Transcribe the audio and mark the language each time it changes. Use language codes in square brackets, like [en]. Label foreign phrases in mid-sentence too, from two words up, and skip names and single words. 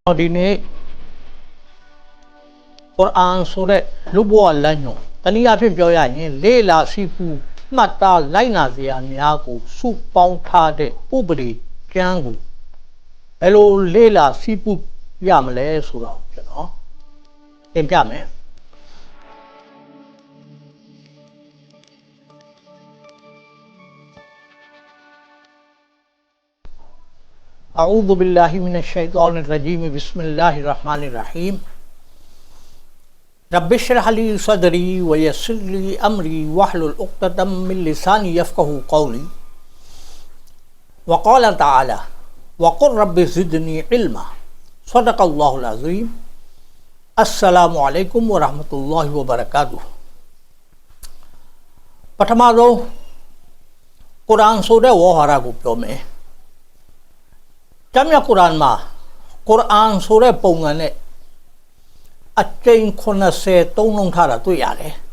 [my] ဒီနေ့ကုရ်အာန်ဆိုတဲ့လူ့ဘဝလမ်းညွှန်တနည်းအားဖြင့်ပြောရရင်လေ့လာစီပူမှတ်သားလိုက်နာစရာများကိုစုပေါင်းထားတဲ့ဥပဒေကျမ်းကိုဘယ်လိုလေ့လာစီပူရမလဲဆိုတော့ကျွန်တော်သင်ပြမယ် [ar] أعوذ بالله من الشيطان الرجيم بسم الله الرحمن الرحيم رب اشرح لي صدري ويسر لي أمري واحلل عقدة من لساني يفقهوا قولي وقال تعالى وقل رب زدني علما صدق الله العظيم السلام عليكم ورحمة الله وبركاته [my] ပထမဆုံးကုရ်အာန်ဆိုတဲ့ဝါဟာရကိုပြောမယ်ကျမ်းမြတ်ကုရ်အာန်မှာကုရ်အာန်ဆိုတဲ့ပုံစံနဲ့အကျဉ်း80သုံးလုံးထားတာတွေ့ရတယ်